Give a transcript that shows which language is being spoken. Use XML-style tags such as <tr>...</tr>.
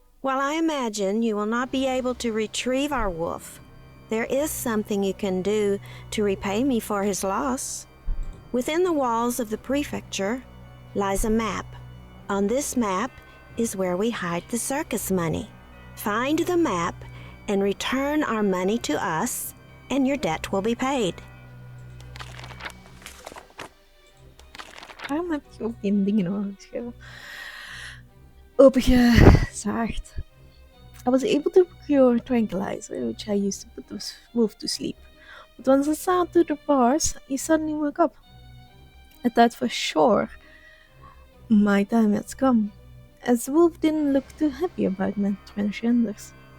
<en>While I imagine you will not be able to retrieve our wolf, there is something you can do to repay me for his loss. Within the walls of the prefecture lies a map. On this map is where we hide the circus money. Find the map and return our money to us, and your debt will be paid.</en> <nl>Waarom heb je ook geen dingen overgeschreven? Opengezaagd.</nl> <en>I was able to procure a tranquilizer, which I used to put the wolf to sleep. But once I sat to the bars, he suddenly woke up. I thought for sure my time had come, as the wolf didn't look too happy about my transgenders.</en>